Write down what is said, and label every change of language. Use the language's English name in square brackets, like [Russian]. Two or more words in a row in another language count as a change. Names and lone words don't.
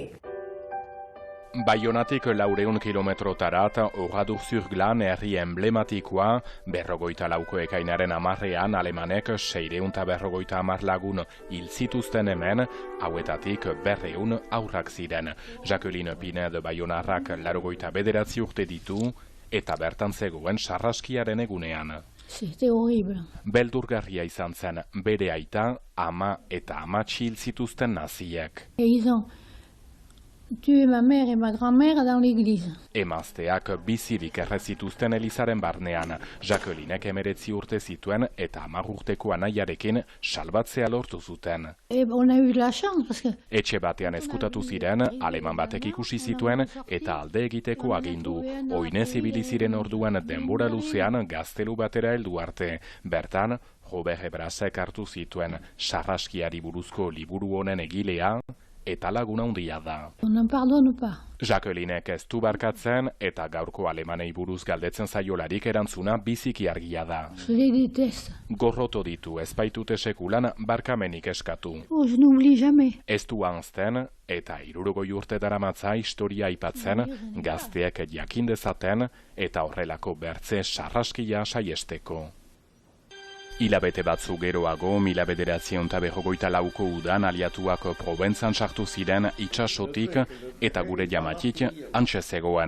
[Basque] Baionatik 400 kilometrotarat, Oradour-sur-Glane herri emblematikoa, 54ko ekainaren 10ean alemanek 650 lagun hil zituzten hemen, hauetatik 200 haurrak ziren. Jacqueline Pinet Baionarrak 89 urte ditu, eta bertan zegoen sarraskiaren egunean. [French] C'était horrible. [Basque] Beldurgarria izan zen, bere aita, ama eta amatxi hil zituzten naziek. [French] Ils ont tué ma mère et ma grand-mère dans l'église. [Basque] Emazteak bizirik errezituzten elizaren barnean, Jacquelinek 19 urte zituen eta 10 urteko anaiarekin salbatzea lortu zuten. [French] On a eu la chance, parce que... [Basque] Etxe batean ezkutatu ziren, aleman batek ikusi zituen eta alde egiteko agindu. Oinez ibili ziren orduan denbora luzean gaztelu batera heldu arte. Bertan, Robert Hebrasek hartu zituen sarraskiari buruzko liburu honen egilea, eta laguna handia da. [French] On n'en pardonne pas. [Basque] Jacquelinek ez du barkatzen eta gaurko alemanei buruz galdetzen zaiolarik erantzuna biziki argia da. [French] Je les déteste. [Basque] Gorroto ditu ez baitute sekulan barkamenik eskatu. [French] Oh, je n'oublie jamais. [Basque] Ez du ahazten eta 60 urte daramatza historia aipatzen, gazteek jakin dezaten eta horrelako bertze sarraskia saiesteko. Hilabete batzu geroago, 1954ko udan aliatuak Proventzan sartu ziren itxasotik eta gure Jamatit hantxe zegoen.